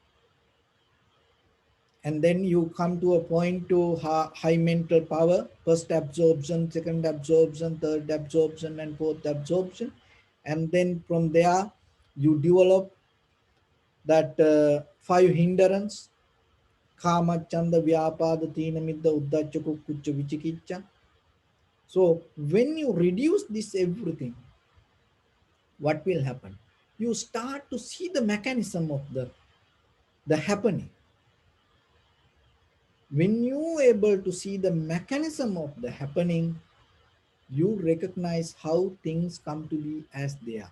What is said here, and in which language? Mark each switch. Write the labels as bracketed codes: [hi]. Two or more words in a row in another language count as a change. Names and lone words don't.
[en] And then you come to a point to high mental power, first absorption, second absorption, third absorption, and fourth absorption. And then from there, you develop that five hindrance, [pi] kama, chanda, vyapada, tina, midda, uddhacha, kukkucha, vichikicha. [en] So when you reduce this everything, what will happen? You start to see the mechanism of the happening. When you able to see the mechanism of the happening, you recognize how things come to be as they are.